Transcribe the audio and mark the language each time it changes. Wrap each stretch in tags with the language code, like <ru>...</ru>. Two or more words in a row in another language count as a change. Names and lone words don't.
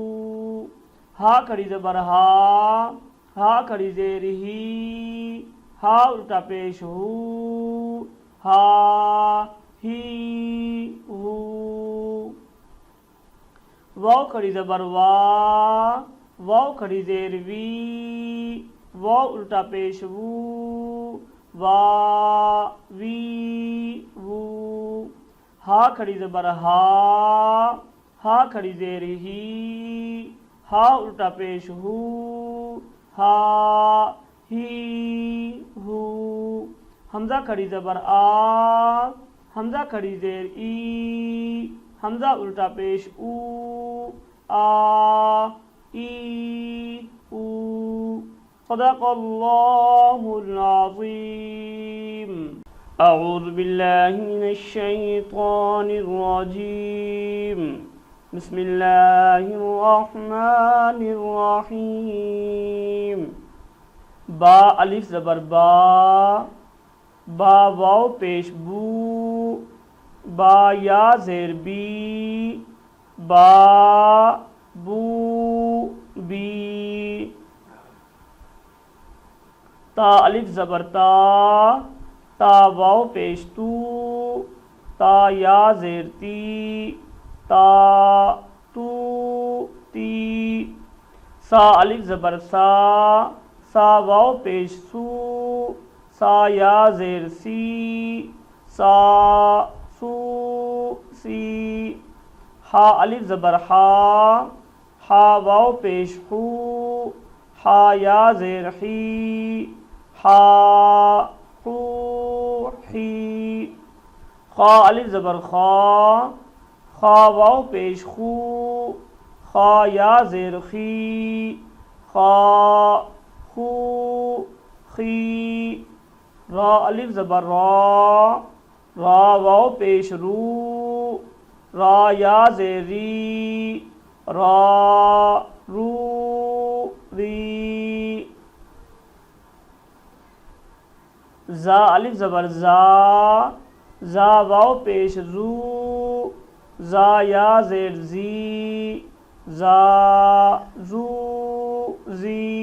<ur>ہا کھڑی زبر ہا، ہا کھڑی زیر ہی، ہا الٹا پیش ہو، ہا ہی ہو۔ واو کھڑی زبر وا، واو کھڑی زیر وی، واو الٹا پیش وو، وا وی وو۔ ہا کھڑی زبر ہا، ہا کھڑی زیر ہی، ہا الٹا پیش ہو، ہا ہی ہو۔ حمزہ کھڑی زبر آ، حمزہ کھڑی زیر ای، حمزہ الٹا پیش او، آ ای او۔</ur> <ar>صدق اللہ العظیم۔ اعوذ باللہ من الشیطان الرجیم، بسم اللہ الرحمن الرحیم۔</ar> <ur>با الف زبر با، با واو پیش بو، با یا زیر بی، با بو بی۔ تا الف زبر تا، تا واو پیش تو، تا یا زیر تی، تا تو تی۔ سا الف زبر سا، سا واو پیش سو، سا یا زیر سی، سا سو سی۔ ہا الف زبر ہا، ہا واو پیش ہو، ہا یا زیر ہی، ہا ہو ہی۔ خا الف زبر خا، خا واو پیش خو، خا یا زیر خی، خا خو خی۔ را الف زبر را، را واو پیش رو، را یا زیر ری، را رو ری۔ زا الف زبر زا، زا واو پیش زو، زا یا زیر زی، زا زو زی۔</ur>